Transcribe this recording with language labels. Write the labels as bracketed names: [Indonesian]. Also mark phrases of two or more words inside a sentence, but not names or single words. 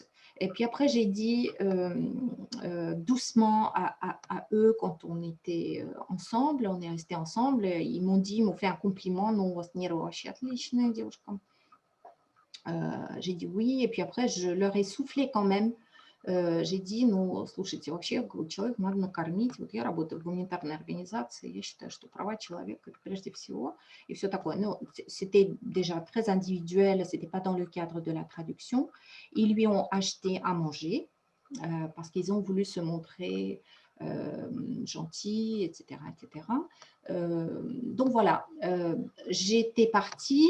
[French] Et puis après, j'ai dit doucement à eux quand on était ensemble, on est restés ensemble, ils m'ont fait un compliment, j'ai dit oui, et puis après, je leur ai soufflé quand même. J'ai dit, [Russian] ну, слушайте, вообще человек надо накормить. Вот я работаю в гуманитарной организации, я считаю, что права человека прежде всего, и все такое. [French] Но c'était déjà très individuel, ce n'était pas dans le cadre de la traduction. Ils lui ont acheté à manger parce qu'ils ont voulu se montrer gentils, etc., etc. Donc voilà, j'étais partie.